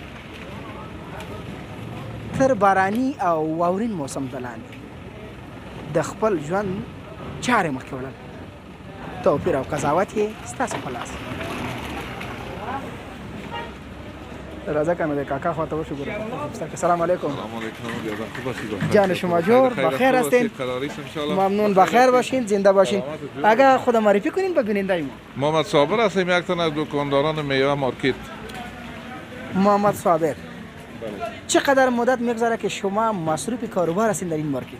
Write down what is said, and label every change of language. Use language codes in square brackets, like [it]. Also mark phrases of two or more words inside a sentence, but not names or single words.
[ps] تر باراني او واورین موسم ته لاندې د خپل ژوند چارې مخکې وړل توپیر او قضاوت یې ستاسو په لاس راځه کنه د کاکا خواته وشو ګورو [ar] سلام علیکم [fa] جان شما جور بخیر هستین ممنون بخیر باشین زنده باشین اگر خود معرفی کنین به بیننده ما محمد صابر هستم یک تن از دکانداران میوه مارکت محمد صابر چقدر مدت میگذره که شما مصروف کاروبار هستین در این مارکت